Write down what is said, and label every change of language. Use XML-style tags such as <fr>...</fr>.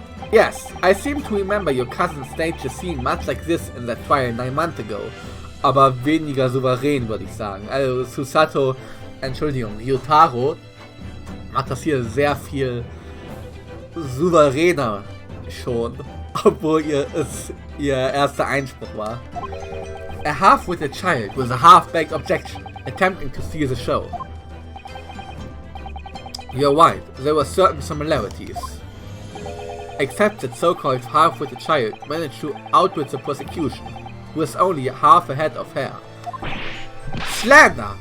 <en>Yes, I seem to remember your cousin staged a scene much like this in that trial 9 months ago.</en> <de>Aber weniger souverän, würde ich sagen. Also Susato, Entschuldigung, Ryotaro macht das hier sehr viel souveräner schon, obwohl ihr erster Einspruch war.</de> <en>A half-witted child with a half-baked objection, attempting to steal the show. You're right, there were certain similarities. Except that so-called half-witted child managed to outwit the prosecution, who has only half a head of hair. Slander!</en>